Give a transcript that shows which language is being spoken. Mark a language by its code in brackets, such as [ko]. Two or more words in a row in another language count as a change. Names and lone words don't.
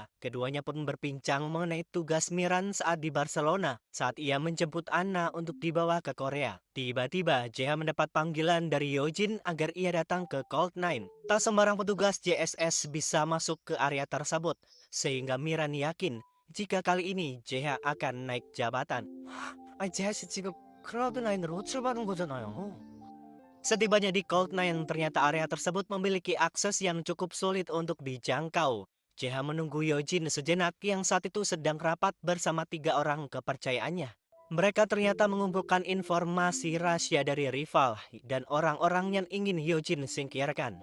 [id] Keduanya pun berbincang mengenai tugas Miran saat di Barcelona saat ia menjemput Anna untuk dibawa ke Korea. Tiba-tiba JH mendapat panggilan dari Yojin agar ia datang ke Cold Nine. Tak sembarang petugas JSS bisa masuk ke area tersebut, sehingga Miran yakin jika kali ini JH akan naik jabatan. [ko] JH 씨 지금 클라우드 나인으로 호출받은 거잖아요. [id] Setibanya di Cold Nine, ternyata area tersebut memiliki akses yang cukup sulit untuk dijangkau. JH menunggu Yojin sejenak yang saat itu sedang rapat bersama 3 orang kepercayaannya. Mereka ternyata mengumpulkan informasi rahasia dari rival dan orang-orang yang ingin Yojin singkirkan.